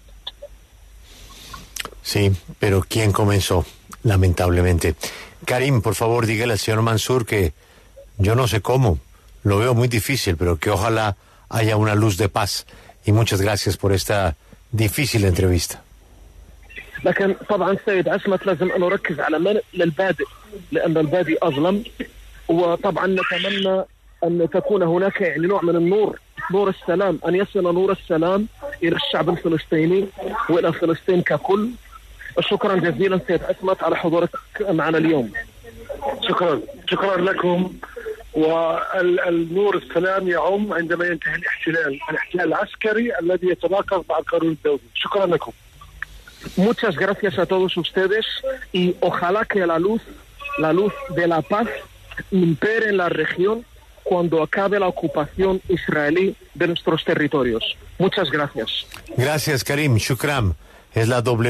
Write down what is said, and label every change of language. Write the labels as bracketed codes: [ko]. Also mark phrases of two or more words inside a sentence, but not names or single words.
[es] Sí, pero ¿quién comenzó? Lamentablemente. Karim, por favor, dígale al señor Mansur que yo no sé cómo, lo veo muy difícil, pero que ojalá haya una luz de paz. Y muchas gracias por esta difícil entrevista. [ar] لكن طبعا سيد عصمت لازم أن نركز على منع للبادئ لأن البادئ أظلم وطبعا نتمنى أن تكون هناك يعني نوع من النور نور السلام أن يصل نور السلام إلى الشعب الفلسطيني وإلى فلسطين ككل. شكرا جزيلا سيد عصمت على حضورك معنا اليوم. شكرا لكم. والنور السلام يعم عندما ينتهي الاحتلال العسكري الذي يتناقض مع القانون الدولي. شكرا لكم. [es] Muchas gracias a todos ustedes y ojalá que la luz de la paz impere en la región cuando acabe la ocupación israelí de nuestros territorios. Muchas gracias. Gracias, Karim. Shukram. Es la W.